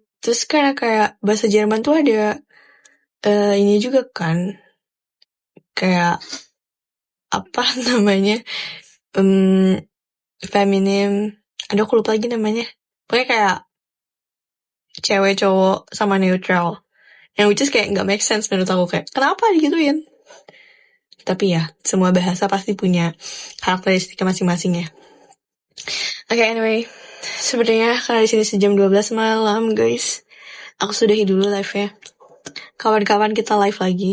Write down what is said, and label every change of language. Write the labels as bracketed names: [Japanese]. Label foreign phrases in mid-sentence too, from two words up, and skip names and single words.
[Indonesian] Terus karena kayak bahasa Jerman tuh ada ini juga kan. Kayak apa namanya? Feminim. Aduh aku lupa lagi namanya. Pokoknya kayak cewek cowok sama neutral. Yang [English] which is [Indonesian] kayak gak [English] make sense [Indonesian] menurut aku. Kayak kenapa digituin? Tapi ya, semua bahasa pasti punya karakteristiknya masing-masing ya. [English] Okay, anyway. [Indonesian] Sebenarnya karena di sini sejam 12 malam, guys. Aku sudahi dulu live-nya. Kawan-kawan kita live lagi.